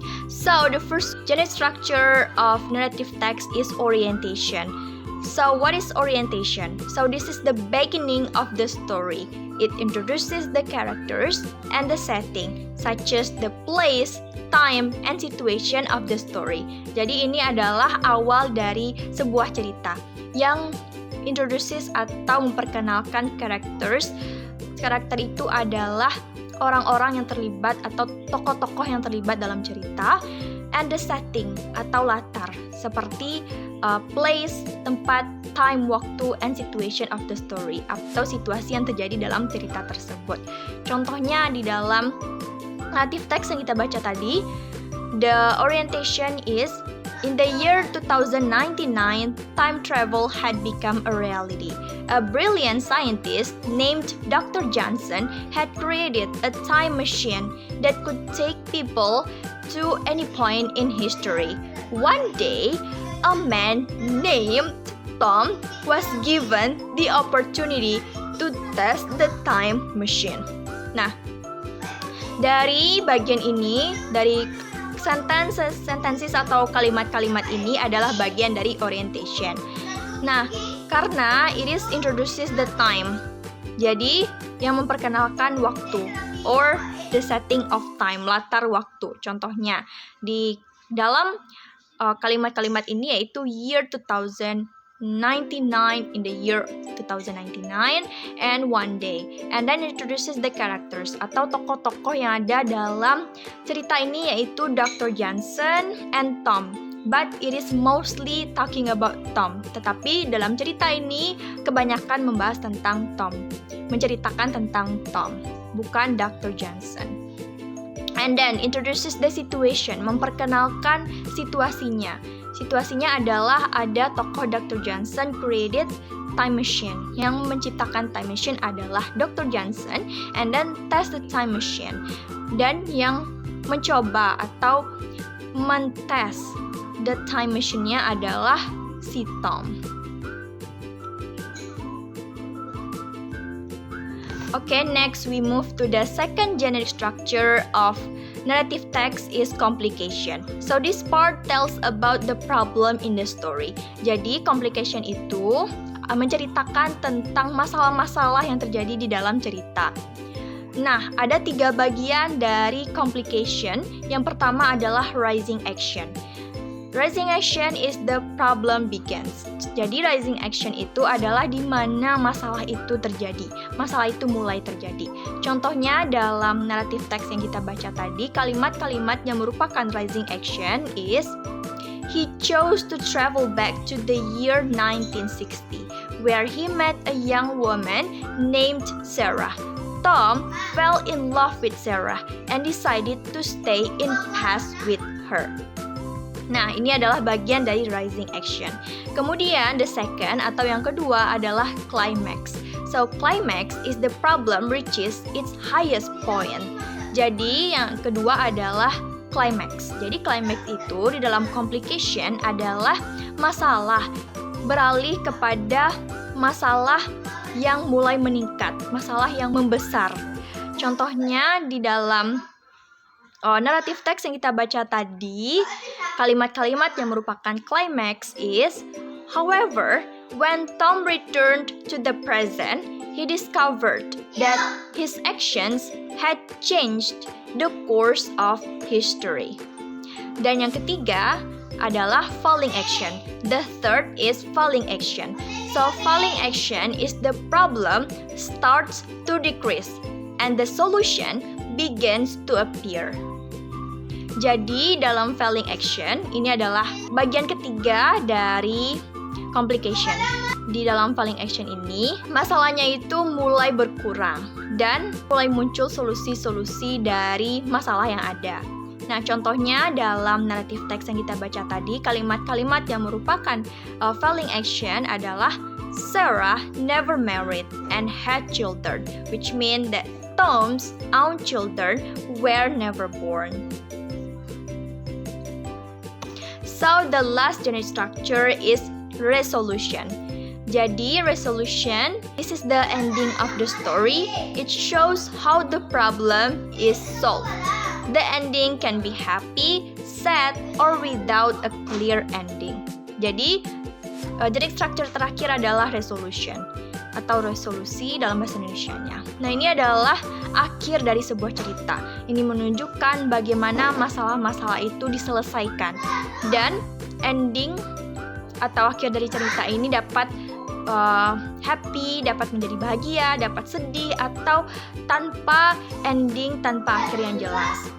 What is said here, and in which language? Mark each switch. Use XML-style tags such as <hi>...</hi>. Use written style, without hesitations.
<en>So the first generic structure of narrative text is orientation. So what is orientation? So this is the beginning of the story. It introduces the characters and the setting, such as the place, time, and situation of the story.</en> <id>Jadi ini adalah awal dari sebuah cerita yang introduces atau memperkenalkan characters. Karakter itu adalah orang-orang yang terlibat atau tokoh-tokoh yang terlibat dalam cerita,</id> <en>and the setting</en> <id>atau latar seperti place, tempat, time, waktu,</id> <en>and situation of the story</en> <id>atau situasi yang terjadi dalam cerita tersebut. Contohnya di dalam native text yang kita baca tadi,</id> <en>the orientation is in the year 2099, time travel had become a reality. A brilliant scientist named Dr. Johnson had created a time machine that could take people to any point in history. One day, a man named Tom was given the opportunity to test the time machine.</en> <id>Nah, dari bagian ini, dari sentences atau kalimat-kalimat ini adalah bagian dari orientation. Nah, karena</id> <en>it is introduces the time,</en> <id>jadi yang memperkenalkan waktu</id> <en>or the setting of time,</en> <id>latar waktu. Contohnya di dalam kalimat-kalimat ini yaitu</id> <en>year 2099, in the year 2099, and one day. And then introduces the characters</en> <id>atau tokoh-tokoh yang ada dalam cerita ini yaitu Dr.</id> <en>Johnson and Tom. But it is mostly talking about Tom.</en> <id>Tetapi dalam cerita ini kebanyakan membahas tentang Tom, menceritakan tentang Tom, bukan Dr. Johnson.</id> <en>And then introduces the situation,</en> <id>memperkenalkan situasinya. Situasinya adalah ada tokoh Dr.</id> <en>Johnson created time machine.</en> <id>Yang menciptakan time machine adalah Dr. Johnson,</id> <en>and then test the time machine.</en> <id>Dan yang mencoba atau mentes the time machine-nya adalah si Tom.</id> <en>Okay, next we move to the second generic structure of narrative text is complication. So this part tells about the problem in the story.</en> <id>Jadi complication itu menceritakan tentang masalah-masalah yang terjadi di dalam cerita. Nah, ada 3 bagian dari complication. Yang pertama adalah rising action. Rising action is the problem begins. Jadi rising action itu adalah di mana masalah itu terjadi. Masalah itu mulai terjadi. Contohnya dalam narrative text yang kita baca tadi, kalimat-kalimat yang merupakan rising action is</id> <en>he chose to travel back to the year 1960, where he met a young woman named Sarah. Tom fell in love with Sarah and decided to stay in past with her.</en> <id>Nah, ini adalah bagian dari rising action. Kemudian,</id> <en>the second</en> <id>atau yang kedua adalah climax.</id> <en>So, climax is the problem reaches its highest point.</en> <id>Jadi, yang kedua adalah climax. Jadi, climax itu di dalam complication adalah masalah beralih kepada masalah yang mulai meningkat, masalah yang membesar. Contohnya di dalam narrative text yang kita baca tadi, kalimat-kalimat yang merupakan climax is,</id> <en>however, when Tom returned to the present, he discovered that his actions had changed the course of history.</en> <id>Dan yang ketiga adalah falling action.</id> <en>The third is falling action. So falling action is the problem starts to decrease and the solution begins to appear.</en> <id>Jadi dalam falling action ini adalah bagian ketiga dari complication. Di dalam falling action ini masalahnya itu mulai berkurang dan mulai muncul solusi-solusi dari masalah yang ada. Nah, contohnya dalam narrative text yang kita baca tadi, kalimat-kalimat yang merupakan falling action adalah</id> <en>Sarah never married and had children, which means that Tom's own children were never born. So the last unit structure is resolution.</en> <id>Jadi</id> <en>resolution, this is the ending of the story. It shows how the problem is solved. The ending can be happy, sad, or without a clear ending.</en> <id>Jadi unit structure terakhir adalah resolution atau resolusi dalam bahasa Indonesianya. Nah, ini adalah akhir dari sebuah cerita. Ini menunjukkan bagaimana masalah-masalah itu diselesaikan. Dan ending atau akhir dari cerita ini dapat happy, dapat menjadi bahagia, dapat sedih, atau tanpa ending, tanpa akhir yang jelas.</id>